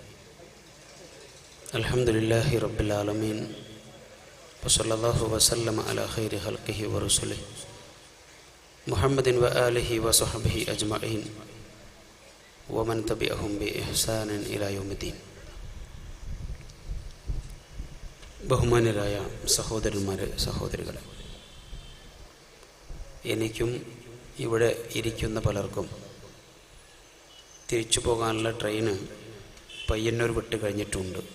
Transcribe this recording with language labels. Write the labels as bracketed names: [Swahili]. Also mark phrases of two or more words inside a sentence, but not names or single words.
[Arabic] الحمد لله رب العالمين وصلى الله وسلم على خير خلقه ورسله محمد وآله وصحبه أجمعين ومن تبعهم بإحسان إلى يوم الدين. [Malayalam] ബഹുമാന്യരായ സഹോദരന്മാരെ, സഹോദരികളെ, എനിക്കും ഇവിടെ ഇരിക്കുന്ന പലർക്കും തിരിച്ചു പോകാനുള്ള ട്രെയിന് പയ്യന്നൂർ വിട്ട് കഴിഞ്ഞിട്ടുണ്ട്.